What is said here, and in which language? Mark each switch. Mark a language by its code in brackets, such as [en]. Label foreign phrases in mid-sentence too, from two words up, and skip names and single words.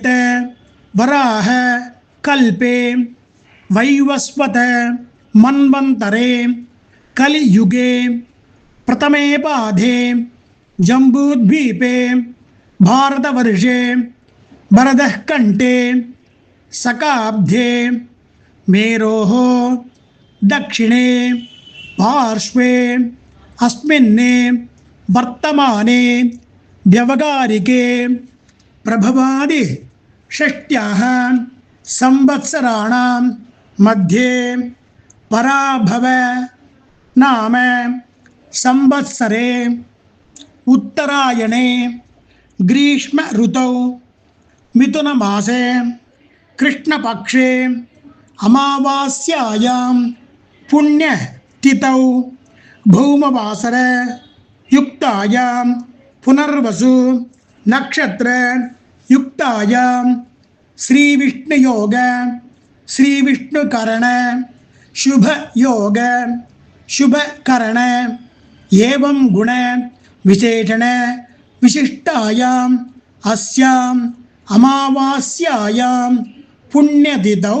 [sa] वराह कल्पे वैवस्वत मन्वन्तरे कलियुगे प्रथमे पादे जम्बूद्वीपे भारतवर्षे भरतः खण्डे शकाब्दे मेरोः दक्षिणे पार्श्वे अस्मिन्ने वर्तमाने व्यवहारिके प्रभवादि षष्ट्याः संवत्सराणां मध्ये पराभव नाम संवत्सरे उत्तरायणे ग्रीष्म ऋतौ मिथुनमासे कृष्णपक्षे अमावास्यायां पुण्यतिथौ भौमवासर युक्तायां पुनर्वसु நக்ஷத்திர युक्तायाम् श्री विष्णु योग श्री विष्णु करण शुभ योग शुभ करण एवम् गुण विशेषण विशिष्टायाम् अस्याम् अमावास्यायाम् पुण्यतिथौ.